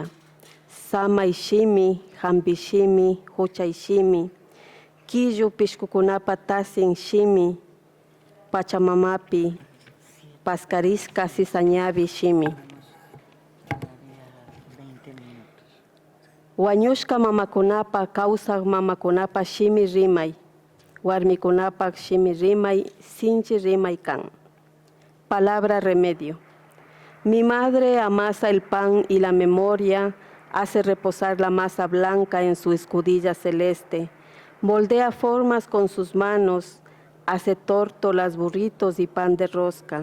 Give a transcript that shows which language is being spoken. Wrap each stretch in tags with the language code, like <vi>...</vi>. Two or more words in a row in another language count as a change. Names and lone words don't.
<qu>Samay shimi, hampi shimi, huchay shimi, killu pishkukunapa tasin shimi, pachamamapi, pascarisca sisañavi shimi. Wañushka mamakunapa, kawsaq mamakunapa shimi rimay. Warmikunapak shimi rimay, sinchi rimay kan.</qu> <es>Palabra remedio. Mi madre amasa el pan y la memoria, hace reposar la masa blanca en su escudilla celeste, moldea formas con sus manos, hace tórtolas, burritos y pan de rosca.</es>